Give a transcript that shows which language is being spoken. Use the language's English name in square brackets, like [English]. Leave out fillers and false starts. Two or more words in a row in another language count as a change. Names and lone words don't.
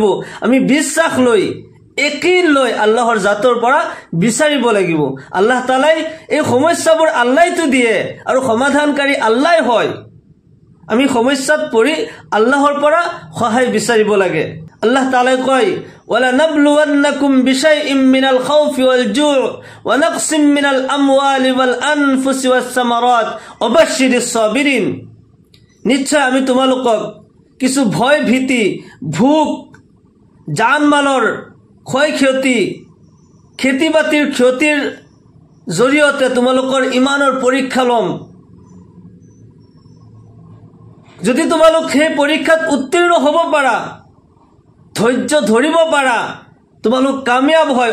[Assamese] আমি বিশ্বাস লৈ, একিন লৈ আল্লাহৰ জাতৰ পৰা বিচাৰিব লাগিব। আল্লাহ তাআলাই এই সমস্যাবোৰ আল্লাহইতো দিয়ে আৰু সমাধানকাৰী আল্লাহ হয়। আমি সমস্যাত পৰি আল্লাহৰ পৰা সহায় বিচাৰিব লাগে। আল্লাহ তাআলাই কয় [Arabic] ولنبلونكم بشيء من الخوف والجوع ونقص من الأموال والأنفس والثمرات وبشر الصابرين. [Assamese] নিশ্চয় আমি তোমালোকক কিছু ভয় ভীতি, ভোক, জানমালৰ ক্ষয় ক্ষতি, খেতি বাতিৰ ক্ষতিৰ জৰিয়তে তোমালোকৰ ইমানৰ পৰীক্ষা ল'ম। যদি তোমালোক সেই পৰীক্ষাত উত্তীৰ্ণ হ'ব পাৰা, ধৈৰ্য ধৰিব পাৰা, তোমালোক কামিয়াব হয়।